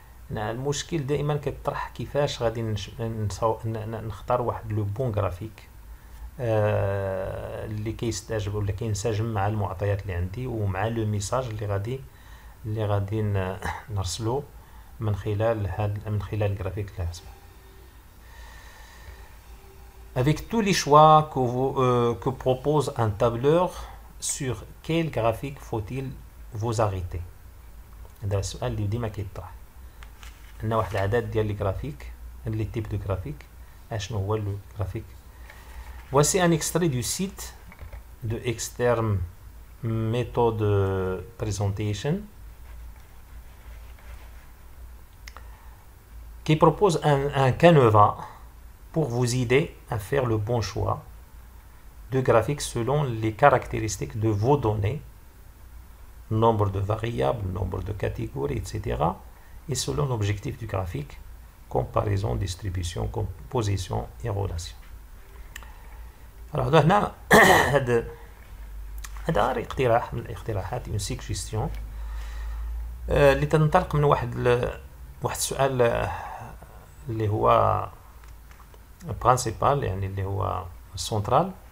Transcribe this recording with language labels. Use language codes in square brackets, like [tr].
[ar] المشكل دائما كيطرح كيفاش غادي نختار واحد لو بون غرافيك اللي كيستجيب ولا كينسجم مع المعطيات اللي عندي ومع لو ميساج اللي غادي نرسلو من خلال الجرافيك اللي رسمه. [fr] Avec tous les choix que propose un tableur, sur quel graphique faut-il vous arrêter? [ar] هذا السؤال اللي ديما كيطرح. عندنا واحد العدد ديال لي جرافيك, لي تيب دو جرافيك. اشنو هو لو جرافيك؟ [fr] Voici un extrait du site de Extreme Method Presentation qui propose un canevas pour vous aider à faire le bon choix de graphiques selon les caractéristiques de vos données, nombre de variables, nombre de catégories, etc., et selon l'objectif du graphique, comparaison, distribution, composition et relation. [ar] Alors هنا هذا اقتراح من الاقتراحات une suggestion اللي تنطلق من واحد السؤال اللي هو principal يعني اللي هو central.